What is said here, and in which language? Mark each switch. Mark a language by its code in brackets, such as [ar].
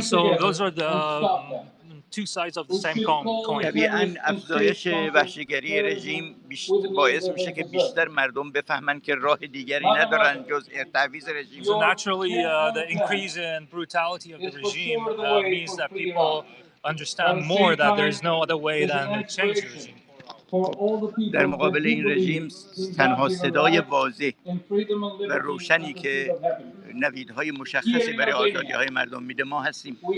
[en] So those are the two sides of the same coin. [fa] طبیعاً افزایش وحشیگری رژیم باعث میشه که بیشتر مردم بفهمن که راه دیگری ندارن جز تعویض رژیم. [en] So naturally the increase in brutality of the regime means that people understand more that there is no other way than to change the regime. [fa] در مقابل این رژیم تنها صدای واضح و روشنی که نویدهای مشخصی برای آزادی‌های مردم میده ما هستیم.